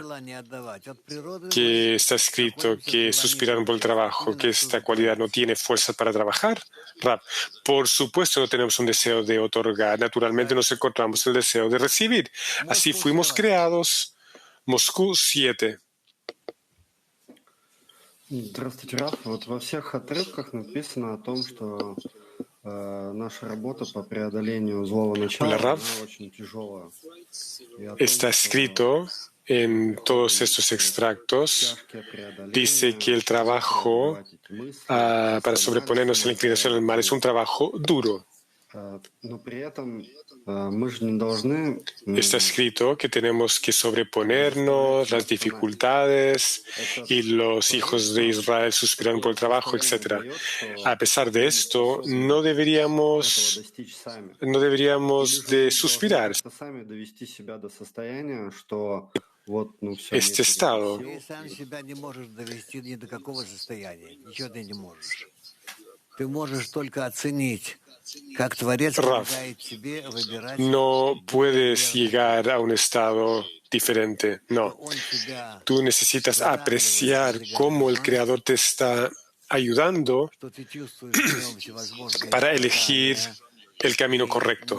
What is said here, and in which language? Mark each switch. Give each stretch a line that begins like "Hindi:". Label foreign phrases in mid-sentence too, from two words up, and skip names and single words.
Spanish: Que está escrito que suspiraron por el trabajo, que esta cualidad no tiene fuerza para trabajar. Rab, por supuesto no tenemos un deseo de otorgar, naturalmente nos encontramos el deseo de recibir. Así fuimos creados. Moscú 7.
Russian: Здравствуйте, Раф. Вот во всех отрывках написано о том, что наша работа по преодолению злого начала очень тяжелая.
Spanish: Está escrito en todos estos extractos, dice que el trabajo para sobreponernos a la inclinación al mal es un trabajo duro. Está escrito que tenemos que sobreponernos las dificultades y los hijos de Israel suspiraron por el trabajo, etc. A pesar de esto, no deberíamos de suspirar. Este estado.
Russian: Ты можешь только оценить
Spanish: Rav, no puedes llegar a un estado diferente, no. Tú necesitas apreciar cómo el Creador te está ayudando para elegir el camino correcto.